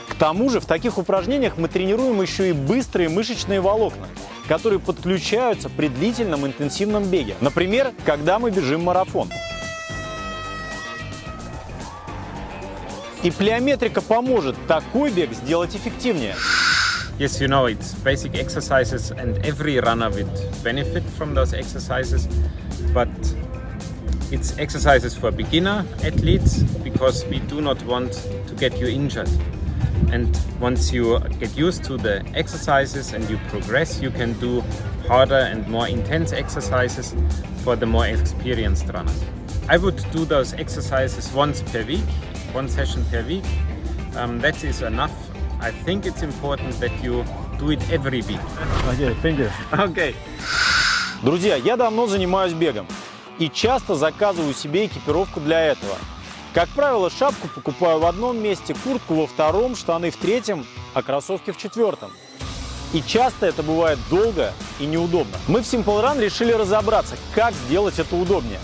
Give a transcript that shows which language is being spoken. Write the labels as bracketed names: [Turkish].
[Russian] К тому же в таких упражнениях мы тренируем еще и быстрые мышечные волокна, которые подключаются при длительном интенсивном беге. Например, когда мы бежим марафон. И плеометрика поможет такой бег сделать эффективнее. [English] Yes, you know, it's basic exercises and every runner would benefit from those exercises, but it's exercises for beginner athletes because we do not want to get you injured. And once you get used to the exercises and you progress, you can do harder and more intense exercises for the more experienced runners. I would do those exercises once per week, one session per week. That is enough. I think it's important that you do it every week. Okay, thank you. Okay. [Russian] Друзья, я давно занимаюсь бегом и часто заказываю себе экипировку для этого. Как правило, шапку покупаю в одном месте, куртку во втором, штаны в третьем, а кроссовки в четвертом. И часто это бывает долго и неудобно. Мы в Simple Run решили разобраться, как сделать это удобнее.